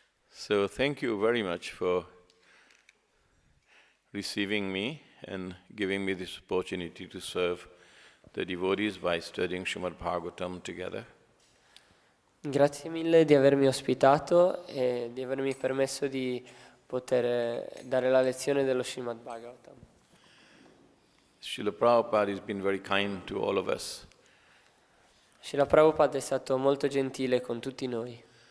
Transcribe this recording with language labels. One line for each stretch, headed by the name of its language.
English: So thank you very much for receiving me and giving me this opportunity to serve the devotees by studying Srimad Bhagavatam together.
Italian: Grazie mille di avermi ospitato e di avermi permesso di poter dare la lezione dello Srimad Bhagavatam.
English: Srila Prabhupada has been very kind to all of us.
Italian: Srila Prabhupada è stato molto gentile con tutti noi.